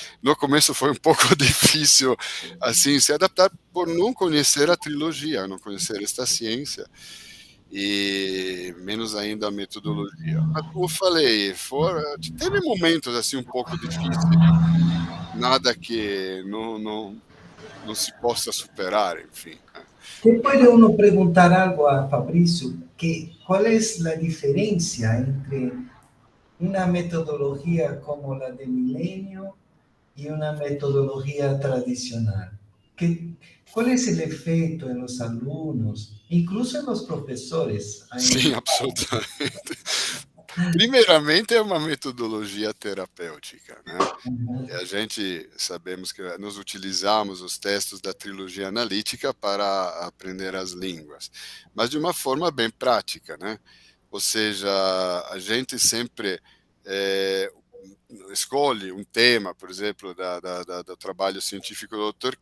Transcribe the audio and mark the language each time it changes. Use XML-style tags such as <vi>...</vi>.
<pt>No começo foi um pouco difícil, assim, se adaptar por não conhecer a trilogia, não conhecer esta ciência e menos ainda a metodologia. Mas como eu falei, teve momentos assim um pouco difíceis, nada que não se possa superar, enfim.</pt> <es>¿Qué puede uno preguntar algo a Fabricio? ¿Cuál es la diferencia entre una metodología como la de Milenio y una metodología tradicional? ¿Cuál es el efecto en los alumnos, incluso en los profesores?</es> <pt>Sim, absolutamente. Primeiramente, é uma metodologia terapêutica, né? E a gente sabemos que nós utilizamos os textos da trilogia analítica para aprender as línguas, mas de uma forma bem prática, né? Ou seja, a gente sempre escolhe um tema, por exemplo, do trabalho científico do Dr.</pt>